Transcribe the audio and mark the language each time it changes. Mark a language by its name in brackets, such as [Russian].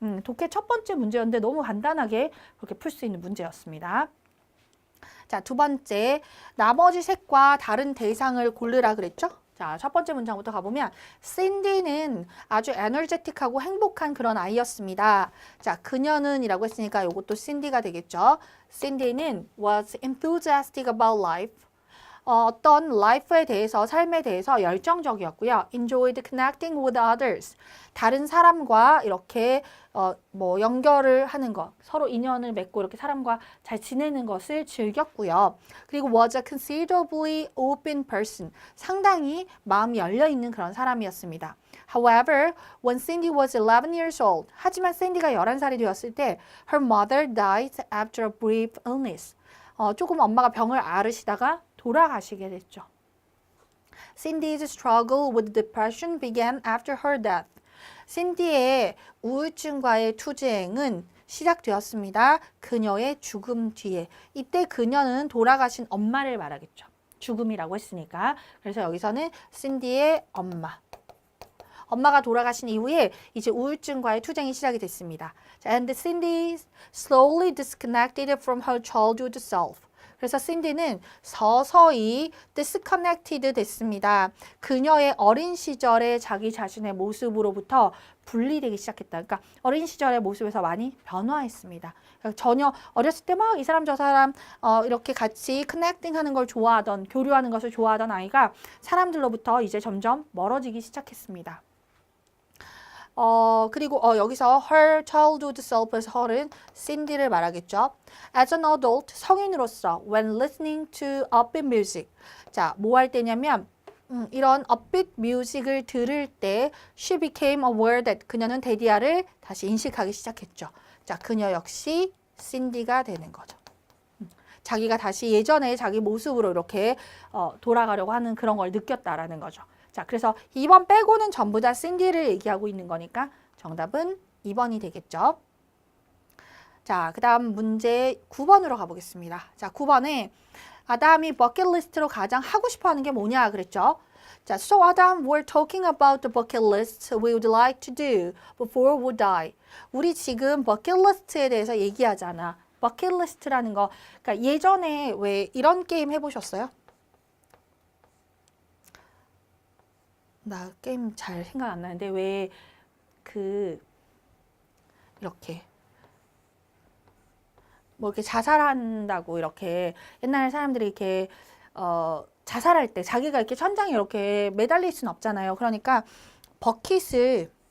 [Korean] 독해 첫 번째 문제였는데 너무 간단하게 그렇게 풀 수 있는 문제였습니다. 자, 두 번째, 나머지 색과 다른 대상을 고르라 그랬죠? 자, 첫 번째 문장부터 가보면 샌디는 아주 에너제틱하고 행복한 그런 아이였습니다. 자, 그녀는 이라고 했으니까 이것도 샌디가 되겠죠. [English] 샌디는 was enthusiastic about life. [Korean] 어떤 life에 대해서, 삶에 대해서 열정적이었고요. [English] enjoyed connecting with others. [Korean] 다른 사람과 이렇게 뭐 연결을 하는 것, 서로 인연을 맺고 이렇게 사람과 잘 지내는 것을 즐겼고요. [English] 그리고 was a considerably open person. [Korean] 상당히 마음이 열려있는 그런 사람이었습니다. [English] However, when Cindy was 11 years old, 하지만 샌디가 11살이 되었을 때 her mother died after a brief illness. [Korean] 조금 엄마가 병을 앓으시다가 돌아가시게 됐죠. [English] Cindy's struggle with depression began after her death. [Korean] 신디의 우울증과의 투쟁은 시작되었습니다. 그녀의 죽음 뒤에. 이때 그녀는 돌아가신 엄마를 말하겠죠. 죽음이라고 했으니까. 그래서 여기서는 신디의 엄마. 엄마가 돌아가신 이후에 이제 우울증과의 투쟁이 시작이 됐습니다. [English] And Cindy slowly disconnected from her childhood self. [Korean] 그래서 신디는 서서히 disconnected 됐습니다. 그녀의 어린 시절의 자기 자신의 모습으로부터 분리되기 시작했다. 그러니까 어린 시절의 모습에서 많이 변화했습니다. 그러니까 전혀 어렸을 때 막 이 사람 저 사람 이렇게 같이 커넥팅 하는 걸 좋아하던, 교류하는 것을 좋아하던 아이가 사람들로부터 이제 점점 멀어지기 시작했습니다. 그리고 여기서 her childhood self 에서 her은 신디를 말하겠죠. [English] As an adult, 성인으로서 when listening to upbeat music. [Korean] 자, 뭐 할 때냐면 이런 upbeat music을 들을 때 she became aware that 그녀는 데디아를 다시 인식하기 시작했죠. 자, 그녀 역시 신디가 되는 거죠. 자기가 다시 예전의 자기 모습으로 이렇게 돌아가려고 하는 그런 걸 느꼈다라는 거죠. 자, 그래서 2번 빼고는 전부 다 신디를 얘기하고 있는 거니까 정답은 2번이 되겠죠. 자, 그 다음 문제 9번으로 가보겠습니다. 자, 9번에 아담이 버킷리스트로 가장 하고 싶어 하는 게 뭐냐 그랬죠. [English] 자, so Adam, we're talking about the bucket list we would like to do before we die. [Korean] 우리 지금 버킷리스트에 대해서 얘기하잖아. 버킷리스트라는 거, 그러니까 예전에 왜 이런 게임 해보셨어요? 나 게임 잘 생각 안 나는데 왜 이렇게 뭐 이렇게 자살한다고 이렇게 옛날 사람들이 이렇게 자살할 때 자기가 이렇게 천장에 이렇게 매달릴 수는 없잖아요. 그러니까 버킷을